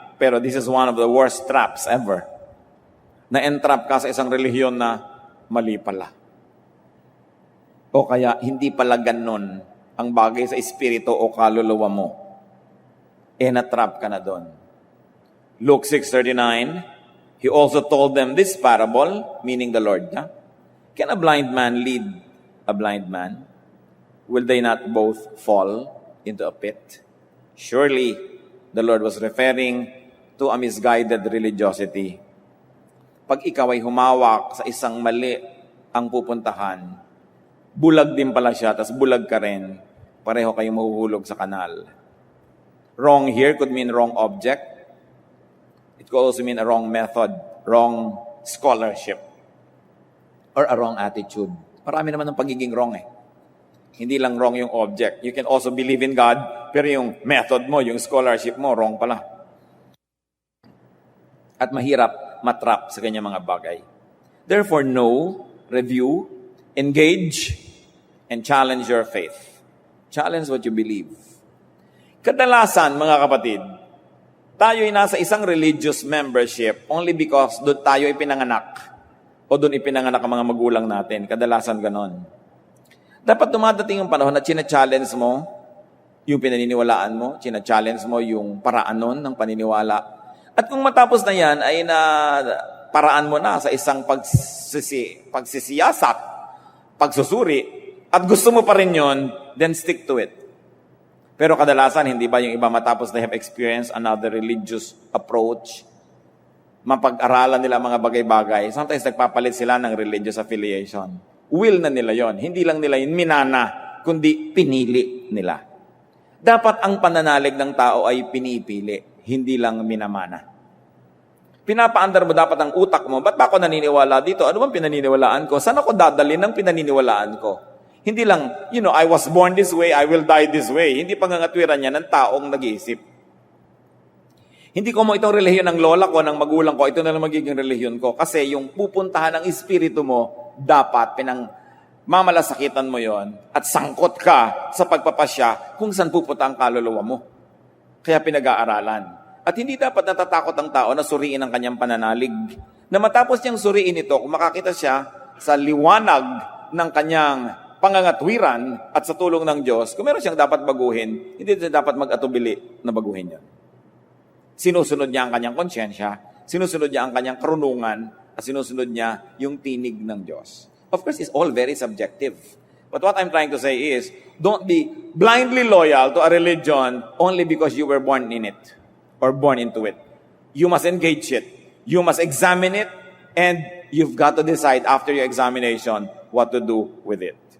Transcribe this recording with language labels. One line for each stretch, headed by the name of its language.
English: Pero this is one of the worst traps ever.
Filipino: Na-entrap ka sa isang relihiyon na mali pala. O kaya, hindi pala ganon ang bagay sa espiritu o kaluluwa mo. Na-trap ka na doon.
English: Luke 6:39, He also told them this parable, meaning the Lord. Can a blind man lead a blind man? Will they not both fall into a pit? Surely, the Lord was referring to a misguided religiosity.
Filipino: Pag ikaw ay humawak sa isang mali ang pupuntahan, bulag din pala siya, tas bulag ka rin, pareho kayong mahuhulog sa kanal.
English: Wrong here could mean wrong object. It could also mean a wrong method, wrong scholarship, or a wrong attitude.
Filipino: Marami naman ng pagiging wrong eh. Hindi lang wrong yung object.
English: You can also believe in God,
Filipino: pero yung method mo, yung scholarship mo, wrong pala. At mahirap matrap sa kanyang mga bagay.
English: Therefore, know, review, engage, and challenge your faith. Challenge what you believe.
Filipino: Kadalasan, mga kapatid, tayo ay nasa isang
English: religious membership only because
Filipino: doon tayo ipinanganak o doon ipinanganak ang mga magulang natin. Kadalasan ganon. Dapat dumadating yung panahon na china-challenge mo yung pinaniniwalaan mo, china-challenge mo yung paraan nun ng paniniwala. At kung matapos na yan, ay na paraan mo na sa isang pagsisiyasat, pagsusuri, at gusto mo pa rin yun,
English: then stick to it.
Filipino: Pero kadalasan, hindi ba yung iba matapos
English: they have experienced another religious approach,
Filipino: mapag-aralan nila mga bagay-bagay, sometimes nagpapalit sila ng religious affiliation. Will na nila yon. Hindi lang nila yun minana, kundi pinili nila. Dapat ang pananalig ng tao ay pinipili, hindi lang minamana. Pinapaandar mo dapat ang utak mo, ba't ba ako naniniwala dito? Ano bang pinaniniwalaan ko? Saan ako dadalhin ng pinaniniwalaan ko? Hindi lang,
English: I was born this way, I will die this way.
Filipino: Hindi pangangatwiran niya ng taong nag-iisip. Hindi ko mo itong relihiyon ng lola ko, ng magulang ko, ito na lang magiging relihiyon ko. Kasi yung pupuntahan ng espiritu mo, dapat mamalasakitan mo yon at sangkot ka sa pagpapasya kung saan pupunta ang kaluluwa mo. Kaya pinag-aaralan. At hindi dapat natatakot ang tao na suriin ang kanyang pananalig. Na matapos niyang suriin ito, kung makakita siya sa liwanag ng kanyang pangangatwiran at sa tulong ng Diyos, kung meron siyang dapat baguhin, hindi siya dapat mag-atubili na baguhin yan. Sinusunod niya ang kanyang konsyensya, sinusunod niya ang kanyang karunungan, at sinusunod niya yung tinig ng Diyos.
English: Of course, it's all very subjective. But what I'm trying to say is, don't be blindly loyal to a religion only because you were born in it or born into it. You must engage it. You must examine it, and you've got to decide after your examination what to do with it.